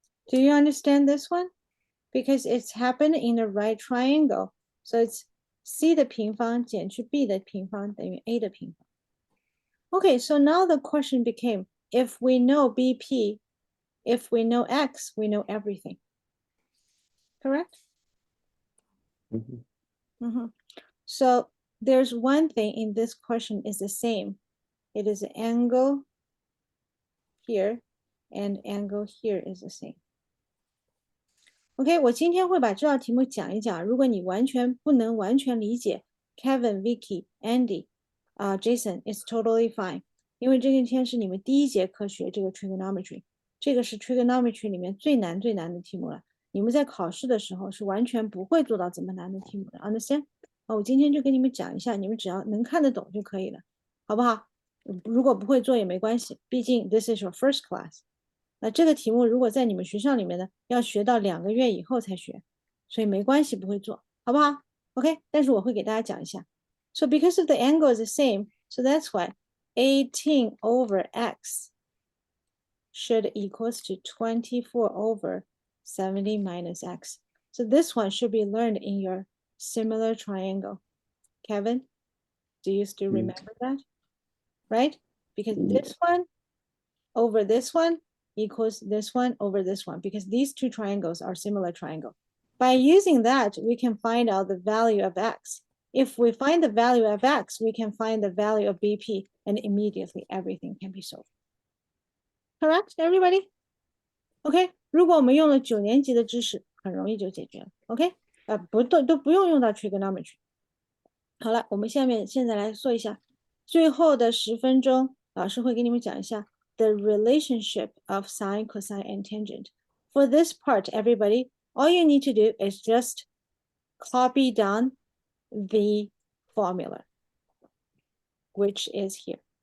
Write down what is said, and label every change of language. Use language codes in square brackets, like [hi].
[en] Do you understand this one? Because it's happened in the right triangle. So it's [zh] c 的平方减去 b 的平方等于 a 的平方。 [en] Okay, so now the question became, if we know BP, if we know X, we know everything. Correct? So there's one thing in this question is the same. It is an angle here and angle here is the same. [zh] OK， 我今天会把这道题目讲一讲。如果你完全不能完全理解 Kevin、Vicky、Andy、Jason [en] is totally fine， [zh] 因为这一天是你们第一节课学这个 trigonometry， 这个是 trigonometry 里面最难的题目了。你们在考试的时候是完全不会做到这么难的题目的 ， [en] understand？ [zh] 我今天就给你们讲一下，你们只要能看得懂就可以了，好不好？如果不会做也没关系，毕竟 [en] this is your first class。 [zh] 那这个题目如果在你们学校里面呢，要学到2个月以后才学，所以没关系，不会做，好不好 ？OK， 但是我会给大家讲一下。 [en] So because of the angle is the same, so that's why 18 over x should equals to 24 over 70 minus x. So this one should be learned in your similar triangle. Kevin, do you still remember that? Right? Because this one over this one equals this one over this one, because these two triangles are similar triangle. By using that, we can find out the value of x. If we find the value of x, we can find the value of BP, and immediately everything can be solved. Correct, everybody? [zh] OK， 如果我们用了9年级的知识，很容易就解决了。 OK， 都不用到 trigonometry。好了，我们现在来说一下，最后的10分钟，老师会给你们讲一下 [en] the relationship of sine, cosine, and tangent. For this part, everybody, all you need to do is just copy down the formula, which is here.